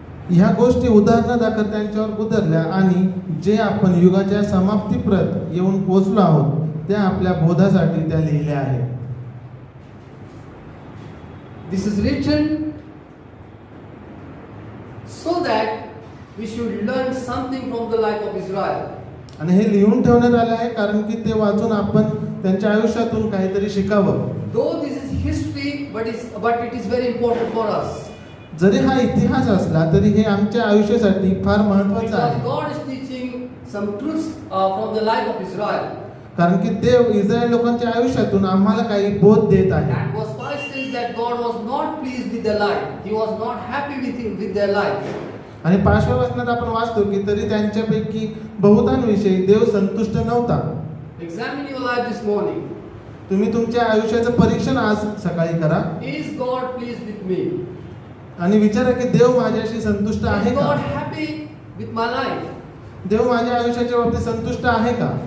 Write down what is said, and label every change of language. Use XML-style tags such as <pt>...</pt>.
<mr>ह्या गोष्टी उदाहरणादाखल त्यांच्यावर गुदरल्या आणि जे आपण युगाच्या समाप्तीप्रत येऊन पोहोचलो आहोत त्या आपल्या बोधासाठी त्या लिहिल्या आहेत.</mr> <en>This is written so that we should learn something from the life of Israel.</en> <mr>आणि हे लिहून ठेवण्यात आले आहे कारण की ते वाचून आपण त्यांच्या आयुष्यातून काहीतरी शिकावं.</mr> <en>Though this is history, but it is very important for us.</en> <mr>जरी हा इतिहास असला तरी हे आमच्या आयुष्यासाठी फार महत्त्वाचं</mr> <en>Because</en> <mr>आहे.</mr> <en>God is teaching some truths from the life of Israel.</en> <mr>कारण की देव इस्रायल लोकांच्या आयुष्यातून आम्हाला काही बोध देत आहे.</mr> <en>And verse 5 says that God was not pleased with their life. He was not happy with their life.</en> <mr>आणि 5व्या वचनात आपण वाचतो की तरी त्यांच्यापैकी बहुतांविषयी देव संतुष्ट नव्हता.</mr> <en>Examine your life this morning.</en> <mr>तुम्ही तुमच्या आयुष्याचं परीक्षण आज सकाळी करा</mr> <en>Is God pleased with me?</en> <mr>आणि विचारा की देव माझ्याशी संतुष्ट आहे</mr> <en>Is</en> <mr>का?</mr> <en>God happy with my life?</en> <mr>देव माझ्या आयुष्याच्या बाबतीत संतुष्ट आहे का?</mr>